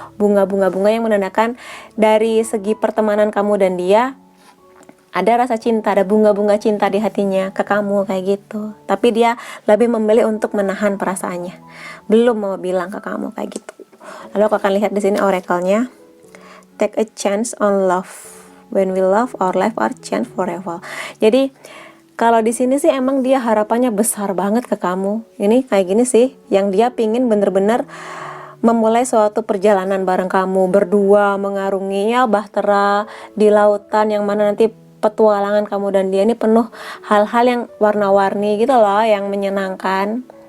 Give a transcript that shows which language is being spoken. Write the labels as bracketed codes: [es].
[id] Bunga-bunga yang menandakan dari segi pertemanan kamu dan dia ada rasa cinta, ada bunga-bunga cinta di hatinya ke kamu kayak gitu. Tapi dia lebih memilih untuk menahan perasaannya, belum mau bilang ke kamu kayak gitu. Lalu aku akan lihat di sini oracle-nya. [en] Take a chance on love. When we love, our life are changed forever. [id] Jadi kalau di sini sih emang dia harapannya besar banget ke kamu. Ini kayak gini sih, yang dia pingin bener-bener memulai suatu perjalanan bareng kamu berdua, mengarungi ya bahtera di lautan, yang mana nanti petualangan kamu dan dia ini penuh hal-hal yang warna-warni gitu loh, yang menyenangkan.